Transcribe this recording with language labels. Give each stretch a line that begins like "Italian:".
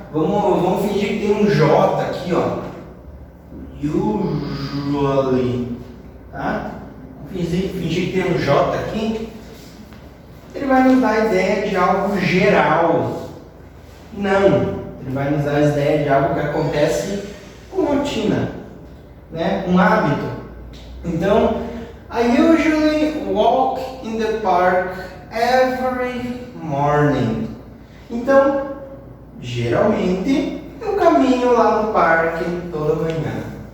Portuguese: Vamos fingir que tem um J aqui, ó. Usually, tá? Fingir que tem um J aqui. Ele vai nos dar a ideia de algo geral. Não, ele vai nos dar a ideia de algo que acontece com rotina, né? Um hábito. Então,
English: I usually walk in the park every morning.
Portuguese: Então, geralmente, eu caminho lá no parque toda manhã.